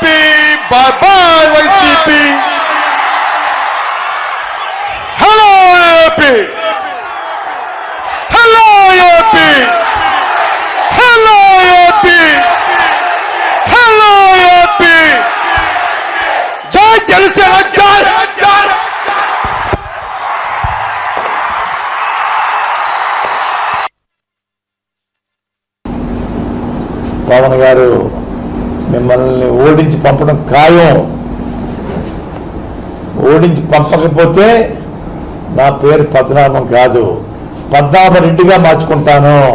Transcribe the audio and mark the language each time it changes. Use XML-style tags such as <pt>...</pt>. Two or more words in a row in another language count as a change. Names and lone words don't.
<en>Bye bye, YCP. Hello, AP. Hello, AP. Hello, AP. Hello, AP.</en> <te>Jai Jalsena, Jai. పవన్ గారు మిమ్మల్ని ఓడించి పంపడం ఖాయం. ఓడించి పంపకపోతే నా పేరు పద్మనాభం కాదు, పద్మనాభరెడ్డిగా మార్చుకుంటాను.</te>